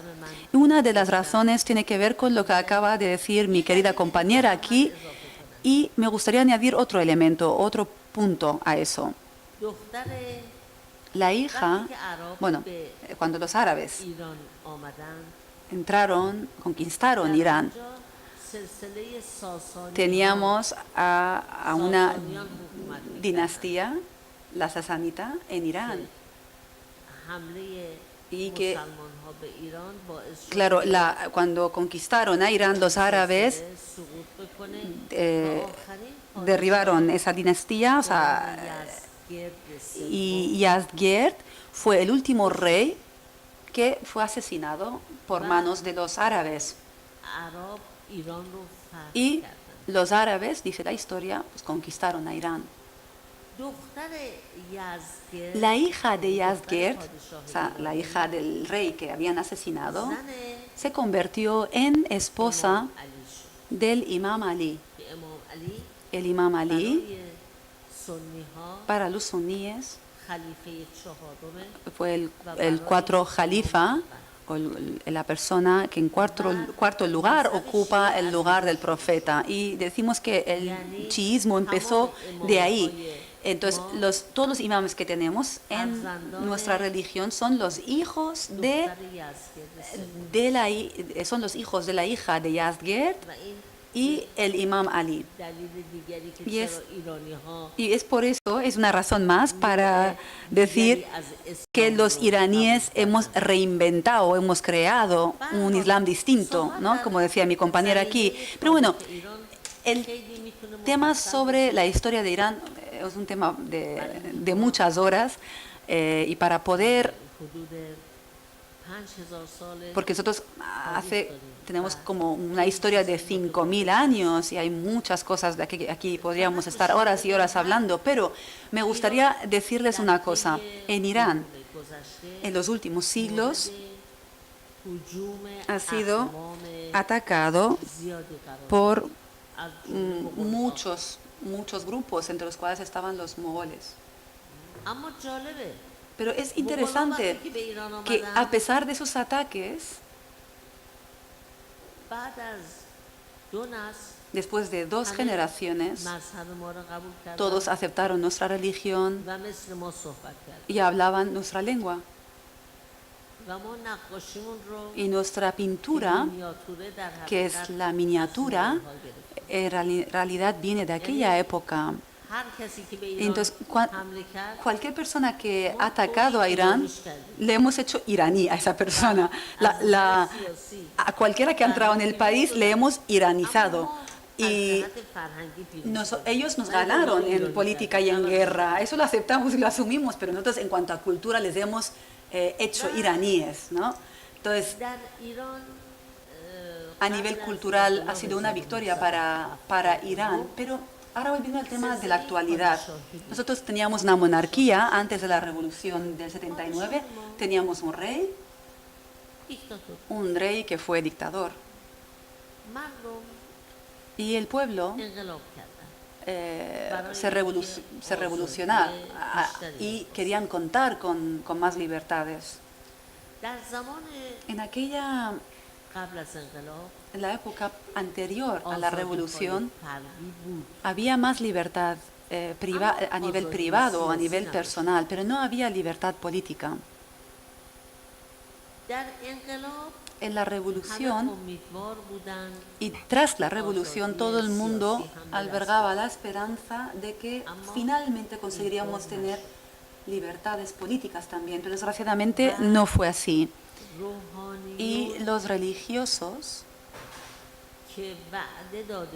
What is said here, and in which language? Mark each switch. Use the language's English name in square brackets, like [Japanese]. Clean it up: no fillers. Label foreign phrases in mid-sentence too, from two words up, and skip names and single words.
[Spanish] Y una de las razones tiene que ver con lo que acaba de decir mi querida compañera aquí, y me gustaría añadir otro elemento, otro punto a eso. La hija, bueno, cuando los árabes conquistaron Irán, [Persian] سلسله ساسانی [Spanish] teníamos a una [Persian] ساسانیان حکومت می‌کردند. [Spanish] dinastía, la sasanita, en Irán. [Persian] حمله [Spanish] Y que, [Persian] مسلمان‌ها به ایران باعث شد [Spanish] claro, cuando conquistaron a Irán los árabes, [Persian] سقوط بکنه eh, و آخرین [Spanish] derribaron esa dinastía, o sea, [Persian] یزدگرد سوم [Spanish] y Yazdgerd fue el último rey que fue asesinado por manos de los árabes. [Persian] عرب ایران رو فتح [Spanish] Y [Persian] کردند. [Spanish] los árabes, dice la historia, pues conquistaron a Irán. [Persian] دختر یزدگرد [Spanish] La hija de Yazdgerd, [Persian] پادشاه [Spanish] o sea, la hija del rey que habían asesinado, [Persian] زن [Spanish] se convirtió en esposa [Persian] امام علی شد [Spanish] del imam Ali. [Persian] که امام علی [Spanish] El imam Ali, [Persian] برای سنی ها [Spanish] para los suníes, [Persian] خلیفه چهارم [Spanish] fue el cuatro jalifa, o la persona que en cuarto lugar ocupa el lugar del profeta. Y decimos que el chiismo empezó de ahí. Entonces, todos los imames que tenemos en nuestra religión son los hijos [Persian] دختر یزدگرد سوم [Spanish] son los hijos de la hija de Yazdgerd [Persian] و این [Spanish] y el imam Ali. [Persian] دلیل دیگری که [Spanish] Y es- [Persian] چرا ایرانی ها [Spanish] Y es por eso, es una razón más para decir que los iraníes hemos reinventado, hemos creado un Islam distinto, ¿no? Como decía mi compañera aquí. Pero bueno, el tema sobre la historia de Irán es un tema de muchas horas y para poder, [Persian] حدود 5000 ساله [Spanish] porque nosotros tenemos como una historia de 5000 años y hay muchas cosas de aquí podríamos estar horas y horas hablando, pero me gustaría decirles una cosa. En Irán, en los últimos siglos, ha sido atacado por muchos grupos, entre los cuales estaban los mogoles. [Persian] اما جالبه [Spanish] Pero es interesante que a pesar de sus ataques, [Persian] بعد از دو نسل [Spanish] después de 2 generaciones, [Persian] مذهب ما رو قبول کردن [Spanish] todos aceptaron nuestra religión [Persian] و مثل ما صحبت کردن [Spanish] y hablaban nuestra lengua. [Persian] و ما نقاشیمون رو [Spanish] Y nuestra pintura, [Persian] مینیاتوره در [Spanish] que es [Persian] حقیقت [Spanish] la miniatura, [Persian] از اون ها گرفتیم. [Spanish] en realidad viene de aquella época. [Persian] هر کسی که به ایران [Spanish] Entonces, [Persian] حمله کرد [Spanish] cualquier persona que ha atacado a Irán, le hemos hecho iraní a esa persona. [Persian] سیاسی [Spanish] A cualquiera que ha entrado en el país, le hemos iranizado. Y [Persian] از جهت فرهنگی پیروز [Spanish] ellos nos ganaron en política y en guerra. Eso lo aceptamos y lo asumimos, pero nosotros en cuanto a cultura les hemos hecho iraníes, ¿no? Entonces, [Persian] در ایران [Spanish] a nivel cultural ha sido una victoria para Irán, pero ahora volviendo al tema de la actualidad. Nosotros teníamos una monarquía antes de la revolución del 79, teníamos [Persian] دیکتاتور [Spanish] un rey que fue dictador. [Persian] مردم [Spanish] Y el pueblo [Persian] انقلاب کردن [Spanish] se revolucionó y querían contar con más libertades. [Persian] در زمان [Spanish] En aquella, [Persian] قبل از انقلاب [Spanish] en la época anterior a la revolución, [Persian] فردی بود [Spanish] había más libertad a nivel privado o a nivel personal, pero no había libertad política. [Persian] در انقلاب [Spanish] En la [Persian] همه [Spanish] revolución [Persian] امیدوار بودن [Spanish] y tras la revolución todo el mundo albergaba la esperanza de que finalmente conseguiríamos tener libertades políticas también, pero desgraciadamente no fue así. [Persian] روحانی [Spanish] Y los religiosos [Persian] که وعده داده